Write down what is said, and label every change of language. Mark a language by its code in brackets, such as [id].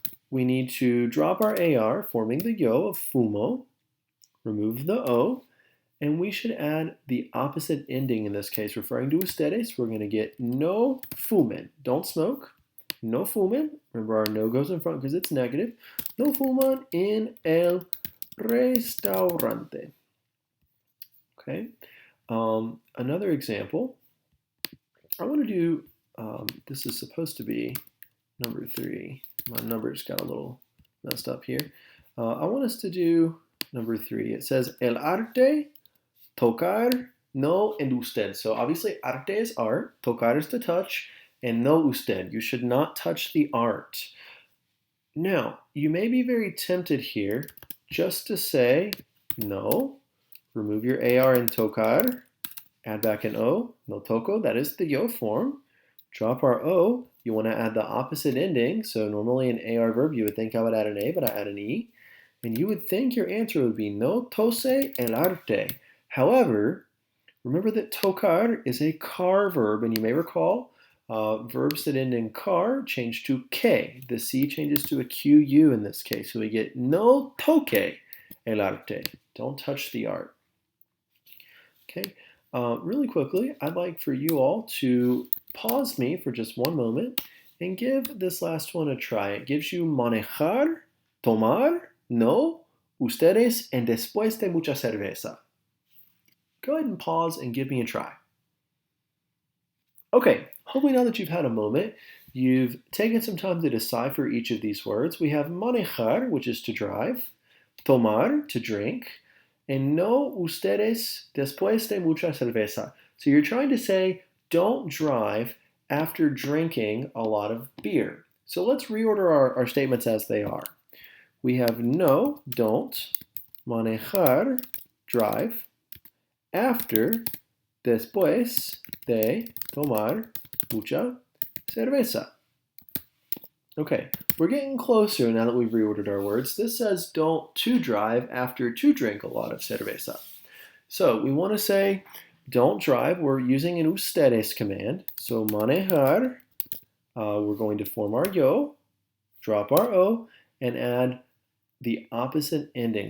[en] We need to drop our AR, forming the yo of fumo, remove the O, and we should add the opposite ending in this case, referring to ustedes. We're going to get [es] no fumen. [en] Don't smoke. [es] No fumen. [en] Remember, our no goes in front because it's negative. [es] No fuman en el restaurante. [en] Okay. Another example. I want to do, this is supposed to be number 3. My numbers got a little messed up here. I want us to do number 3. It says, el arte, tocar, no, and usted. So obviously arte is art, tocar is to touch, and no usted. You should not touch the art. Now, you may be very tempted here just to say no, remove your AR and tocar, add back an O, [es] no toco, [en] that is the yo form. Drop our O, you want to add the opposite ending. So normally an AR verb, you would think I would add an A, but I add an E. And you would think your answer would be [es] no tose el arte. [en] However, remember that tocar is a car verb, and you may recall verbs that end in car change to que. The C changes to a QU in this case. So we get [es] no toque el arte. [en] Don't touch the art. Okay. Really quickly, I'd like for you all to pause me for just one moment and give this last one a try. It gives you manejar, tomar, no, ustedes, and [es] después de mucha cerveza. [en] Go ahead and pause and give me a try. Okay, hopefully now that you've had a moment, you've taken some time to decipher each of these words. We have manejar, which is to drive, tomar, to drink, and [es] no ustedes después de mucha cerveza. [en] So you're trying to say, don't drive after drinking a lot of beer. So let's reorder our statements as they are. We have no, don't, manejar, drive, after, [es] después de tomar mucha cerveza. [en] Okay, we're getting closer now that we've reordered our words. This says don't to drive after to drink a lot of cerveza. So we want to say don't drive. We're using an ustedes command. So manejar, we're going to form our yo, drop our O, and add the opposite ending.